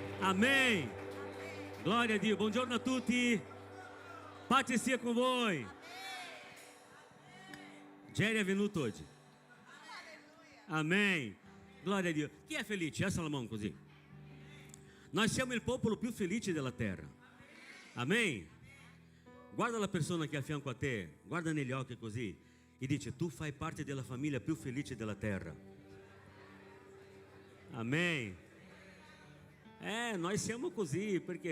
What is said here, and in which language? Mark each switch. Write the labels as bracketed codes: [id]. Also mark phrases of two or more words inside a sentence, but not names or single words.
[it] Amém. Glória a Dio. Buongiorno a tutti. Pace sia con voi. Jerry è venuto oggi. Amém. Glória a Dio. Chi è felice? Alza la mano così. Noi siamo il popolo più felice della terra. Amém. Guarda la persona che è a fianco a te, guarda negli occhi così e dice: tu fai parte della famiglia più felice della terra. Amém. Noi siamo così, perché?